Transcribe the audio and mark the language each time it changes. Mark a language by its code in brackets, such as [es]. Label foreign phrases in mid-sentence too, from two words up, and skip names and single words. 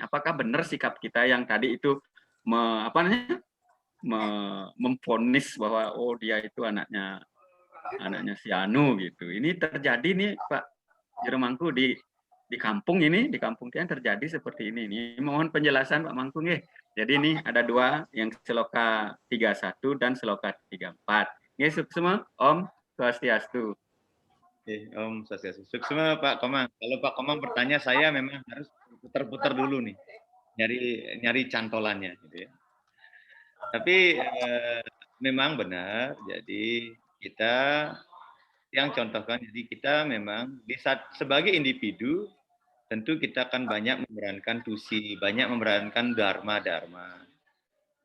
[id] Apakah benar sikap kita yang tadi itu memvonis bahwa oh dia itu anaknya si Anu gitu. Ini terjadi nih Pak Jero Mangku di kampung ini, di kampung yang terjadi seperti ini. Ini mohon penjelasan Pak Mangku nggih. Jadi ini ada 2 yang Seloka 31 dan Seloka 34. [ban] Nggih, Suksma, Om Swastiastu. Om Swastiastu. Suksma Pak Komang. [id] Kalau Pak Komang bertanya, saya memang harus putar-putar dulu nih, nyari cantolannya, gitu ya. Tapi memang benar. Jadi kita yang contohkan, jadi kita memang sebagai individu tentu kita akan banyak memerankan tusi, banyak memerankan dharma-dharma.